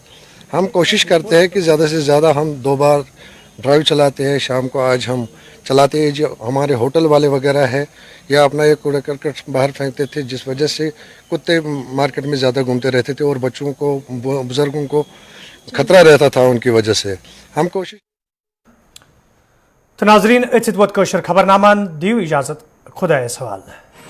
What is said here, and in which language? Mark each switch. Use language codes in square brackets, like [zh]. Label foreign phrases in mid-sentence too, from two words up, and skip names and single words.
[ur] ہم کوشش کرتے ہیں کہ زیادہ سے زیادہ ہم 2 بار ڈرائیو چلاتے ہیں. شام کو آج ہم چلاتے ہیں. جو ہمارے ہوٹل والے وغیرہ ہے یا اپنا یہ کوڑا کرکٹ باہر پھینکتے تھے جس وجہ سے کتے مارکیٹ میں زیادہ گھومتے رہتے تھے اور بچوں کو بزرگوں کو خطرہ رہتا تھا ان کی وجہ سے. ہم کوشش [ks] تو ناظرین اتھت ووت کٲشُر خبرنامہ دیو اجازت خدایس حوالہ.